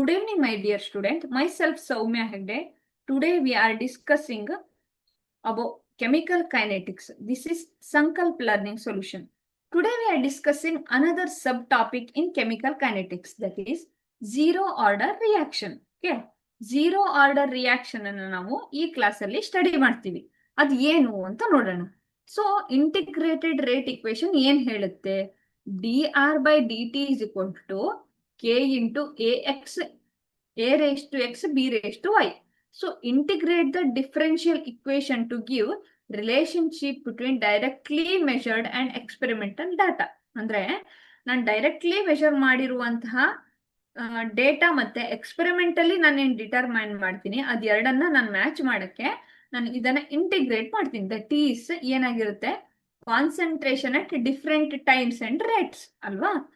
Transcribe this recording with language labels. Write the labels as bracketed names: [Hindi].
[English] Good evening, my dear student. Myself, Soumya Hegde. Today we are discussing about chemical kinetics. This is Sankalp Learning Solution. Today we are discussing another subtopic in chemical kinetics, that is zero order reaction. [Kannada] Okay, zero order reaction ಅನ್ನು ನಾವು ಈ class ಅಲ್ಲಿ study ಮಾಡ್ತೀವಿ. ಅದು ಏನು ಅಂತ ನೋಡೋಣ. So integrated rate equation ಏನ್ ಹೇಳುತ್ತೆ? [English] dr by dt is equal to k into ax, a raised to x, b raised to y. So integrate the differential equation to give relationship between directly measured and experimental data. [Kannada] ಅಂದ್ರೆ ನಾನು directly measure ಮಾಡಿರುವಂತಹ data ಮತ್ತೆ ಎಕ್ಸ್ಪೆರಿಮೆಂಟಲಿ ನಾನೇನು determine ಮಾಡ್ತೀನಿ ಅದೆರಡನ್ನ ನಾನು match ಮಾಡಕ್ಕೆ ನಾನು ಇದನ್ನ ಇಂಟಿಗ್ರೇಟ್ ಮಾಡ್ತೀನಿ. [English] That is ಏನಾಗಿರುತ್ತೆ, concentration at different times and rates ಅಲ್ವಾ.